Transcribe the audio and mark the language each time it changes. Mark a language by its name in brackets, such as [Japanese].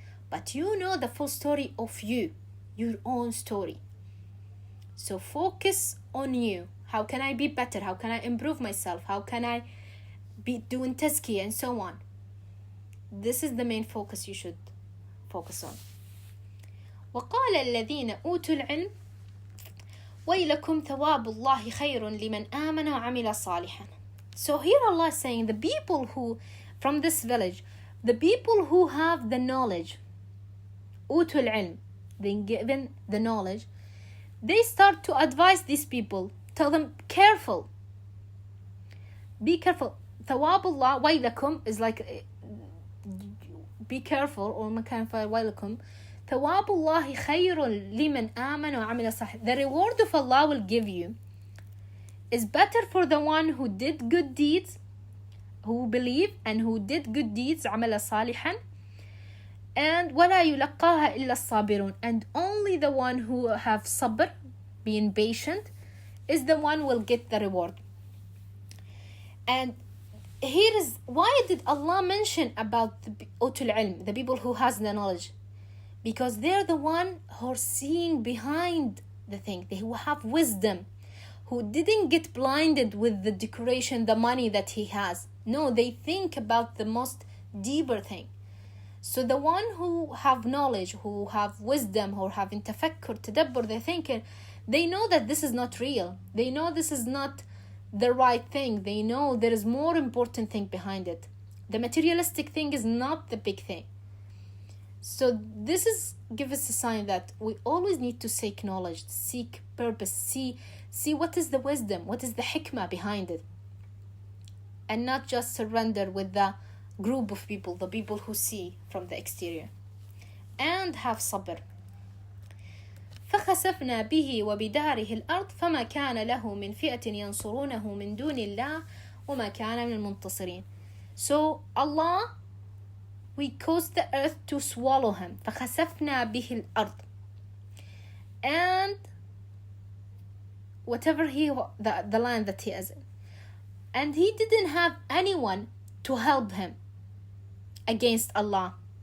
[English] But you know the full story of you, your own story. So focus on you. How can I be better? How can I improve myself? How can I be doing tazkiyah and so on? This is the main focus you should focus on. [Arabic] وقال الذين أوتوا العلم ويلكم ثواب الله خير لمن آمن وعمل صالحا. [English] So here Allah is saying the people who, from this village, the people who have the knowledge, [Arabic] أوتوا العلم, [English] they given the knowledge, they start to advise these people, tell them, careful, be careful. [Arabic] ثواب الله ويلكم [English] is like, be careful, or [Arabic] مكان ويلكم. ثواب الله خير لمن آمن وعمل صالحا. [English] The reward of Allah will give you is better for the one who did good deeds, who believed and who did good deeds, [Arabic] عمل صالحا. And ولا يلقاها إلا الصابرون. [English] And only the one who have sabr, being patient, is the one will get the reward. And here is why did Allah mention about the [Arabic] أوتوا العلم, [English] the people who has the knowledge? Because they're the one who are seeing behind the thing, they who have wisdom, who didn't get blinded with the decoration, the money that he has. No, they think about the most deeper thing. So the one who have knowledge, who have wisdom, who have tafakkur, tadabbur, they're thinking, they know that this is not real. They know this is not the right thing. They know there is more important thing behind it. The materialistic thing is not the big thing. So this is give us a sign that we always need to seek knowledge, seek purpose, see what is the wisdom, what is the hikmah behind it, and not just surrender with the group of people, the people who see from the exterior. And have sabr. [Arabic] فخسفنا به وبداره الأرض فما كان له من فئة ينصرونه من دون الله وما كان من المنتصرين. [English] So Allah, we caused the earth to swallow him. [Arabic] فخسفنا به الأرض. [English] And whatever the land that he is in. And he didn't have anyone to help him against Allah.